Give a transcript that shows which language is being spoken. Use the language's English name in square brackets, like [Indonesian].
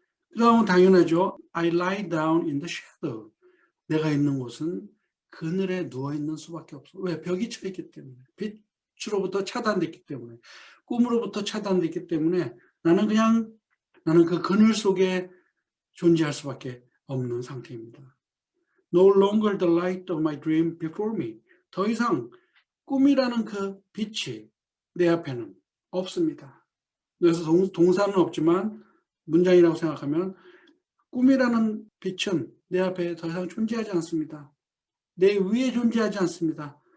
[Korean] 그 다음은 당연하죠. [English] I lie down in the shadow. [Korean] 내가 있는 곳은 그늘에 누워있는 수밖에 없어. 왜? 벽이 쳐있기 때문에. 빛으로부터 차단됐기 때문에. 꿈으로부터 차단됐기 때문에 나는 그 그늘 속에 존재할 수밖에 없는 상태입니다. [English] No longer the light of my dream before me. [Korean] 더 이상 꿈이라는 그 빛이 내 앞에는 없습니다. 그래서 동사는 없지만 문장이라고 생각하면 꿈이라는 빛은 내 앞에 더 이상 존재하지 않습니다. 내 위에 존재하지 않습니다.